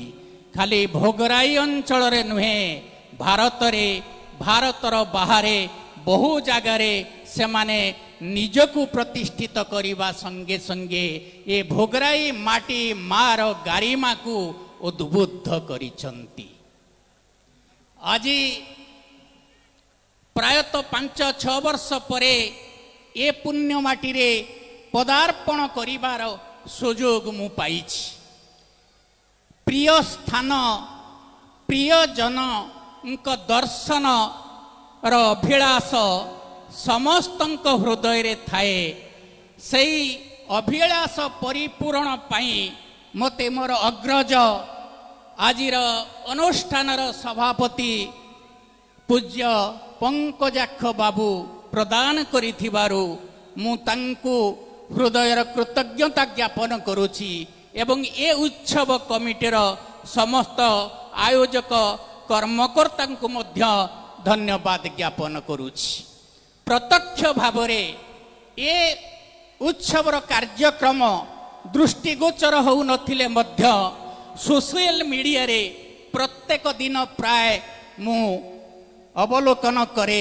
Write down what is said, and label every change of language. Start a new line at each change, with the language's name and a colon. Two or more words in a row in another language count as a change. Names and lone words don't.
Odia: ଖାଲି ଭୋଗରାଇ ଅଞ୍ଚଳରେ ନୁହେଁ, ଭାରତର ବାହାରେ ବହୁ ଜାଗାରେ ସେମାନେ ନିଜକୁ ପ୍ରତିଷ୍ଠିତ କରିବା ସଙ୍ଗେ ସଙ୍ଗେ ଏ ଭୋଗରାଇ ମାଟି ମାଆର ଗରିମାକୁ ଉଦ୍‌ବୁଦ୍ଧ କରିଛନ୍ତି। ଆଜି ପ୍ରାୟତଃ 5-6 ବର୍ଷ ପରେ ଏ ପୁଣ୍ୟ ମାଟିରେ ପଦାର୍ପଣ କରିବାର ସୁଯୋଗ ମୁଁ ପାଇଛି। ପ୍ରିୟ ସ୍ଥାନ ପ୍ରିୟ ଜନ ଦର୍ଶନର ଅଭିଳାଷ ସମସ୍ତଙ୍କ ହୃଦୟରେ ଥାଏ। ସେହି ଅଭିଳାଷ ପରିପୂରଣ ପାଇଁ ମତେ ମୋର ଅଗ୍ରଜ ଆଜିର ଅନୁଷ୍ଠାନର ସଭାପତି ପୂଜ୍ୟ ପଙ୍କଜାକ୍ଷ ବାବୁ ପ୍ରଦାନ କରିଥିବାରୁ ମୁଁ ତାଙ୍କୁ ହୃଦୟର କୃତଜ୍ଞତା ଜ୍ଞାପନ କରୁଛି ଏବଂ ଏ ଉତ୍ସବ କମିଟିର ସମସ୍ତ ଆୟୋଜକ କର୍ମକର୍ତ୍ତାଙ୍କୁ ମଧ୍ୟ ଧନ୍ୟବାଦ ଜ୍ଞାପନ କରୁଛି। ପ୍ରତ୍ୟକ୍ଷ ଭାବରେ ଏ ଉତ୍ସବର କାର୍ଯ୍ୟକ୍ରମ ଦୃଷ୍ଟିଗୋଚର ହେଉନଥିଲେ ମଧ୍ୟ ସୋସିଆଲ ମିଡ଼ିଆରେ ପ୍ରତ୍ୟେକ ଦିନ ପ୍ରାୟ ମୁଁ ଅବଲୋକନ କରେ।